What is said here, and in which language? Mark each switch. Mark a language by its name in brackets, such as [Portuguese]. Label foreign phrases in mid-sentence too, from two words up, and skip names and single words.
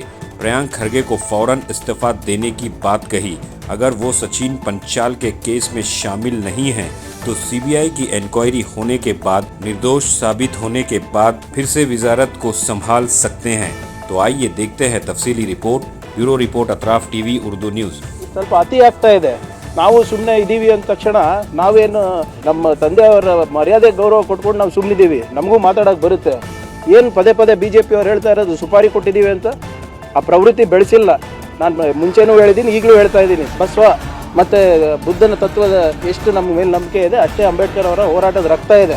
[Urdu] پریانک کھڑگے کو فوراً استعفیٰ دینے کی بات کہی. اگر وہ سچن پنچال کے کیس میں شامل نہیں ہیں تو CBI کی انکوائری ہونے کے بعد نردوش ثابت ہونے کے بعد پھر سے وزارت کو سنبھال سکتے ہیں. تو آئیے دیکھتے ہیں تفصیلی رپورٹ۔ بیورو رپورٹ اطراف TV اردو نیوز. [Kannada] ಸ್ವಲ್ಪ ಅತಿ ಆಗ್ತಾ ಇದೆ. ನಾವು ಸುಮ್ಮನೆ ಇದ್ದೀವಿ ಅಂದ ತಕ್ಷಣ ನಾವೇನು ನಮ್ಮ ತಂದೆಯವರ ಮರ್ಯಾದೆ ಗೌರವ ಕೊಟ್ಕೊಂಡು ನಾವು ಸುಮ್ಮನಿದ್ದೀವಿ. ನಮಗೂ ಮಾತಾಡೋಕೆ ಬರುತ್ತೆ. ಏನು ಪದೇ ಪದೇ BJP ಅವ್ರು ಹೇಳ್ತಾ ಇರೋದು ಸುಪಾರಿ ಕೊಟ್ಟಿದ್ದೀವಿ ಅಂತ. ಆ ಪ್ರವೃತ್ತಿ ಬೆಳೆಸಿಲ್ಲ. ನಾನು ಮುಂಚೆನೂ ಹೇಳಿದ್ದೀನಿ, ಈಗಲೂ ಹೇಳ್ತಾ ಇದ್ದೀನಿ. ಬಸವ ಮತ್ತು ಬುದ್ಧನ ತತ್ವದ ಎಷ್ಟು ನಮ್ಮ ಮೇಲೆ ನಂಬಿಕೆ ಇದೆ ಅಷ್ಟೇ ಅಂಬೇಡ್ಕರ್ ಅವರ ಹೋರಾಟದ ರಕ್ತ ಇದೆ.